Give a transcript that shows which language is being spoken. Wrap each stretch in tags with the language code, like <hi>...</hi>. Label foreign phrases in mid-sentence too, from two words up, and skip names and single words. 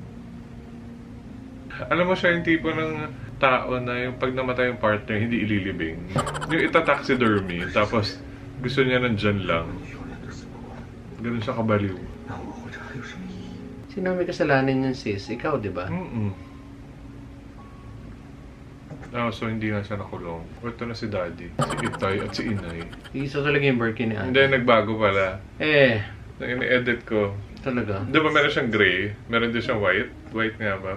<tl>Alam mo siya yung tipo ng tao na yung pag namatay yung partner, hindi ililibing. Yung ita-taxidermy, tapos gusto niya nandyan lang.</tl> <zh>你永远都死不完，</zh> <tl>Ganun siya kabaliw.</tl> <zh>那我活着还有什么意义？</zh> <tl>Sino may kasalanan yan, sis? Ikaw, di ba? Oh, so hindi na siya nakulong. Ito na si Daddy, si Itay at si Inay. Isa talaga yung Birkin ni Hindi, Ate. nagbago pala. Eh, Nang ini-edit ko, talaga. di ba meron siyang gray? Meron din siyang white? White nga ba?</tl>